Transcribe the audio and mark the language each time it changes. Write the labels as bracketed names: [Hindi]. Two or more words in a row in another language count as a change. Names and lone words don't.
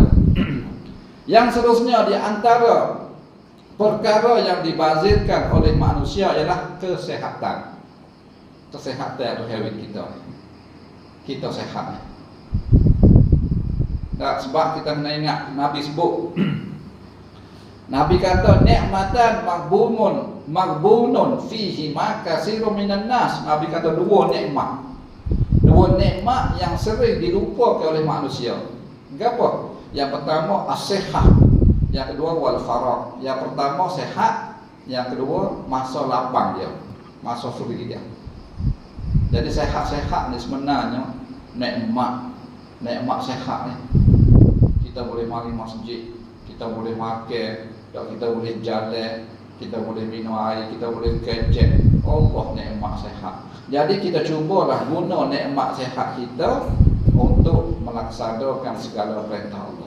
[Malay] Yang seterusnya di antara perkara yang dibazirkan oleh manusia ialah kesehatan. Kesehatan rohani kita. Kita sehat. Tak, sebab kita kena ingat Nabi sebut Nabi kata [Arabic] نعمتان مغبون فيهما كثير من الناس. [Malay] Nabi kata 2 nikmat. 2 nikmat yang sering dilupakan oleh manusia. Apa? Yang pertama as-sihah, yang kedua [Arabic] والفراغ. [Malay] Yang pertama sehat, yang kedua masa lapang dia, masa free dia. Jadi sehat-sehat ni sebenarnya nikmat sehat ni. Kita boleh mari masjid, kita boleh makan, kita boleh jalan, kita boleh minum air, kita boleh kecek. Allah nikmat sehat. Jadi kita cubalah guna nikmat sehat kita untuk melaksanakan segala perintah Allah.